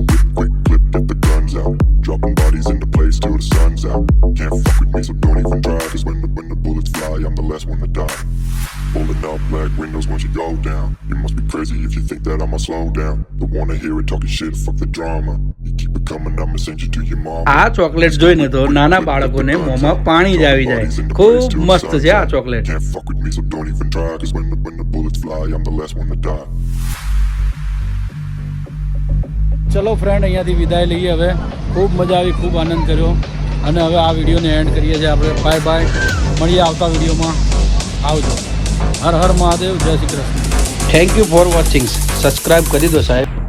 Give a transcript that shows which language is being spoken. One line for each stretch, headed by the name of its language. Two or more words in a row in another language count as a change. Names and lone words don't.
English: Whip, quick clip, get the guns out. Dropping bodies in the place till the sun's out. Can't fuck with me, so don't even try. 'Cause when the bullets fly, I'm the last one to die. Pulling up black windows once you go down. You must be crazy if you think that I'ma slow down. Don't wanna hear it talking shit, fuck the drama. You keep it coming, I'ma send you to your mama.
Gujarati: આ ચોકલેટ જોઈને તો નાના બાળકોને મોંમાં પાણી જ આવી જાય. ખૂબ મસ્ત છે આ ચોકલેટ.
English: Can't fuck with me, so don't even try. 'Cause when the bullets fly, I'm the last one to die.
Gujarati: ચલો ફ્રેન્ડ, અહીંયાથી વિદાય લઈએ. હવે ખૂબ મજા આવી, ખૂબ આનંદ કર્યો અને હવે આ વિડીયોને એન્ડ કરીએ છીએ આપણે. બાય બાય, મળીએ આવતા વિડીયોમાં. આવજો. હર હર મહાદેવ, જય શ્રી કૃષ્ણ.
English: thank you for watching.
Gujarati: સબસ્ક્રાઈબ કરી દો સાહેબ.